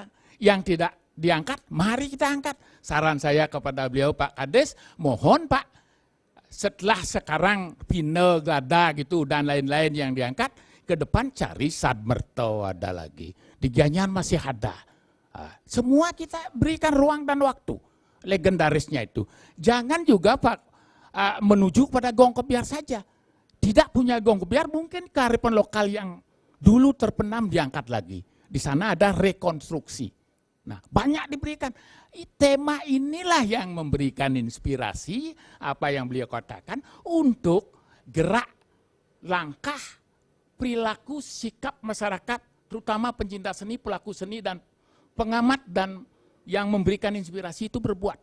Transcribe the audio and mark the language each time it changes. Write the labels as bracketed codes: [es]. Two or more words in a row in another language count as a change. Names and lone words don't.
[id] Yang tidak diangkat, mari kita angkat. Saran saya kepada beliau Pak Kades, mohon Pak, setelah sekarang Pine, Gada gitu dan lain-lain yang diangkat, ke depan cari Sadmerto ada lagi. Di Gianyar masih ada. Semua kita berikan ruang dan waktu. Legendarisnya itu. Jangan juga Pak menuju pada gong kebiar saja. Tidak punya gong kebiar, mungkin kearifan lokal yang dulu terpenam diangkat lagi. Di sana ada rekonstruksi. Nah, banyak diberikan. Tema inilah yang memberikan inspirasi, apa yang beliau katakan, untuk gerak, langkah, perilaku, sikap masyarakat, terutama pencinta seni, pelaku seni, dan pengamat, dan yang memberikan inspirasi itu berbuat.